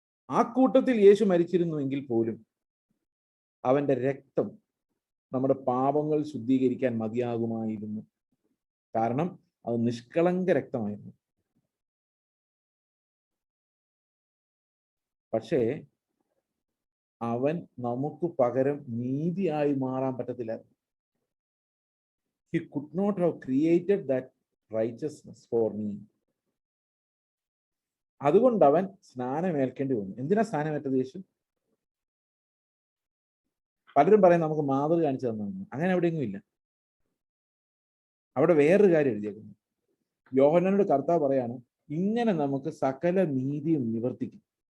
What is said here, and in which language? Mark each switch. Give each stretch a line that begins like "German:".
Malayalam: ആ കൂട്ടത്തിൽ യേശു മരിച്ചിരുന്നുവെങ്കിൽ പോലും അവന്റെ രക്തം നമ്മുടെ പാപങ്ങൾ ശുദ്ധീകരിക്കാൻ മതിയാകുമായിരുന്നു. കാരണം അത് നിഷ്കളങ്ക രക്തമായിരുന്നു. പക്ഷേ അവൻ നമുക്ക് പകരം നീതിയായി മാറാൻ പറ്റത്തില്ല.
English: He could not have created that righteousness for me.
Malayalam: അതുകൊണ്ട് അവൻ സ്നാനമേൽക്കേണ്ടി വന്നു. എന്തിനാ സ്നാനമേറ്റത് യേശു? പലരും പറയും നമുക്ക് മാതൃക കാണിച്ചു തന്നു. അങ്ങനെ എവിടെയെങ്കിലും ഇല്ല. അവിടെ വേറൊരു കാര്യം എഴുതിയേക്കുന്നു. യോഹന്നാനോട് കർത്താവ് പറയാണ്, ഇങ്ങനെ നമുക്ക് സകല നീതിയും നിവർത്തിക്കും.